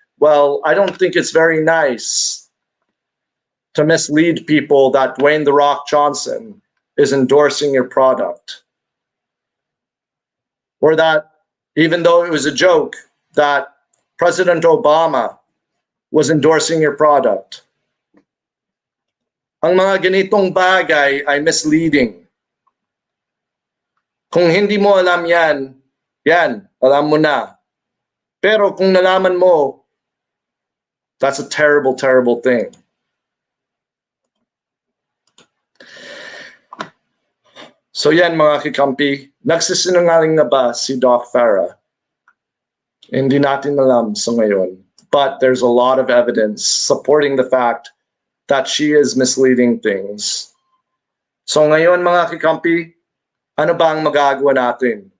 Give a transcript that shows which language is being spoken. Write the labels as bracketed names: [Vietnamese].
[English] Well, I don't think it's very nice to mislead people that Dwayne "The Rock" Johnson is endorsing your product. Or that, even though it was a joke, that President Obama was endorsing your product. [Filipino] Ang mga ganitong bagay ay [English] misleading. [Filipino] Kung hindi mo alam yan, alam mo na. Pero kung nalaman mo, [English] that's a terrible, terrible thing. [Filipino] So yan mga kikampi, nagsisinungaling na ba si Doc Farrah? Hindi natin alam sa ngayon. [English] But there's a lot of evidence supporting the fact that she is misleading things. [Filipino] So ngayon mga kikampi, ano ba ang magagawa natin?